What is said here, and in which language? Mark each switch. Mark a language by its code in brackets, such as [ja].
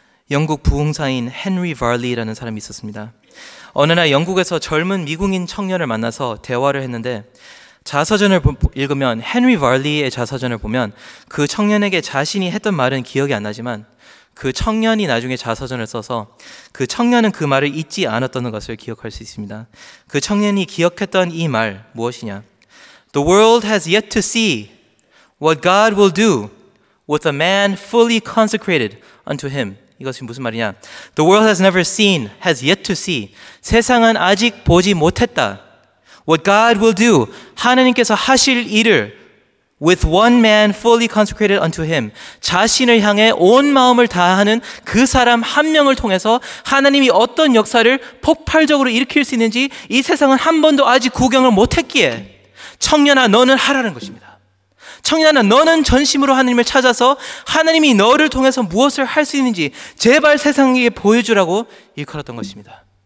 [ko] 영국 부흥사인 헨리 발리라는 사람이 있었습니다. 어느 날 영국에서 젊은 미국인 청년을 만나서 대화를 했는데, 자서전을 읽으면, 헨리 발리의 자서전을 보면 그 청년에게 자신이 했던 말은 기억이 안 나지만 그 청년이 나중에 자서전을 써서 그 청년은 그 말을 잊지 않았다는 것을 기억할 수 있습니다. 그 청년이 기억했던 이 말 무엇이냐? [en] The world has yet to see what God will do with a man fully consecrated unto him. [ko] 이것이 무슨 말이냐? [en] The world has never seen, has yet to see. [ko] 세상은 아직 보지 못했다. [en] What God will do, [ko] 하나님께서 하실 일을 [en] with one man fully consecrated unto him. [ko] 자신을 향해 온 마음을 다하는 그 사람 한 명을 통해서 하나님이 어떤 역사를 폭발적으로 일으킬 수 있는지 이 세상은 한 번도 아직 구경을 못했기에 청년아 너는 하라는 것입니다. 청년아 너는 전심으로 하나님을 찾아서 하나님이 너를 통해서 무엇을 할 수 있는지 제발 세상에게 보여주라고 일컬었던 것입니다.